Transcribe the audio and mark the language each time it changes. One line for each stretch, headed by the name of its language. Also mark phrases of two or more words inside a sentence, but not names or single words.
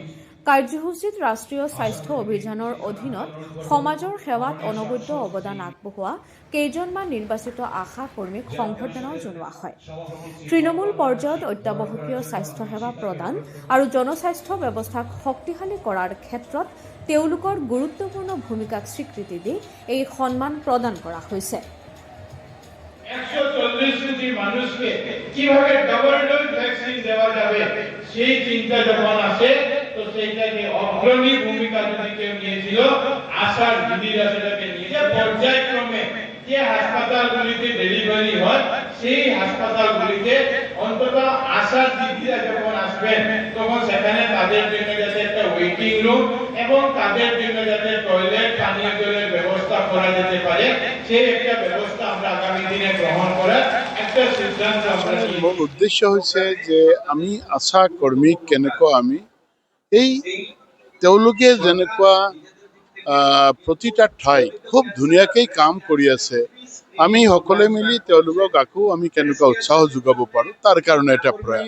Assamese: কাৰ্যসূচীত ৰাষ্ট্ৰীয় স্বাস্থ্য অভিযানৰ অধীনত সমাজৰ সেৱাত অনবদ্য অৱদান আগবঢ়োৱা কেইজনমান নিৰ্বাচিত আশা কৰ্মীক সংবৰ্ধনাও জনোৱা হয়। তৃণমূল পৰ্যায়ত অত্যাৱশ্যকীয় স্বাস্থ্য সেৱা প্ৰদান আৰু জনস্বাস্থ্য ব্যৱস্থাক শক্তিশালী কৰাৰ ক্ষেত্ৰত তেওঁলোকৰ গুৰুত্বপূৰ্ণ ভূমিকাক স্বীকৃতি দি এই সন্মান প্রদান কৰা হৈছে।
Bangla: 140 কোটি মানুষকে কিভাবে
English: double dose vaccine
Bangla: দেওয়া যাবে সেই চিন্তা যখন আসে তো সেইটাকে অগ্রণী ভূমিকা যদি কেউ নিয়েছিল আশার দিদিরা সেটাকে নিয়ে পর্যায়ক্রমে যে হাসপাতালগুলিতে ডেলিভারি হয় সেই হাসপাতালগুলিতে অন্তত আশার দিদিরা যখন আসবেন তখন সেখানে তাদের জন্য যাতে একটা
English: waiting room
Bangla: এবং তাদের জন্য যাতে টয়লেট পানীয় জলের ব্যবস্থা করা যেতে পারে সেই একটা ব্যবস্থা আমরা আগামী দিনে গ্রহণ করার একটা সিদ্ধান্ত আমরা নিই।
Assamese: মূল উদ্দেশ্য হৈছে যে আমি আশা কৰ্মী কেনেকুৱা আমি এই তেওঁলোকে যেনেকুৱা প্ৰতিটা ঠাই খুব ধুনীয়াকৈ কাম কৰি আছে, আমি সকলোৱে মিলি তেওঁলোকক আকৌ আমি কেনেকুৱা উৎসাহ যোগাব পাৰোঁ তাৰ কাৰণে এটা প্ৰয়াস।